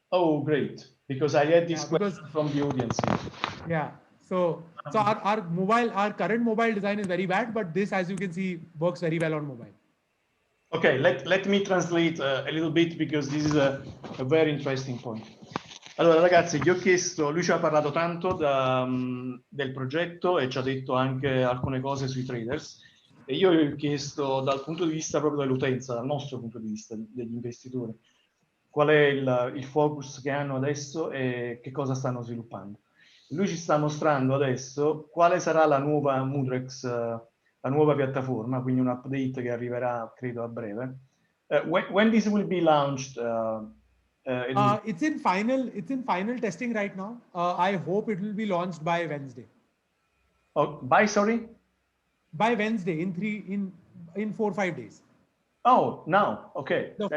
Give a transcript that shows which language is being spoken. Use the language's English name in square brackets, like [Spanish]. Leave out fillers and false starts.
[English] Oh, great. Because I had this question from the audience. Yeah. So our current mobile design is very bad, but this, as you can see, works very well on mobile. Okay, let me translate a little bit, because this is a very interesting point. [Italian] Allora ragazzi, gli ho chiesto, lui ci ha parlato tanto del progetto e ci ha detto anche alcune cose sui traders, e io gli ho chiesto dal punto di vista proprio dell'utenza, dal nostro punto di vista degli investitori, qual è il focus che hanno adesso e che cosa stanno sviluppando. Lui ci sta mostrando adesso quale sarà la nuova Mudrex, la nuova piattaforma, quindi un update che arriverà credo a breve. [English] When this will be launched? It's in final testing right now. I hope it will be launched by Wednesday. Oh, sorry? By Wednesday, in 4 or 5 days. Oh, now, okay.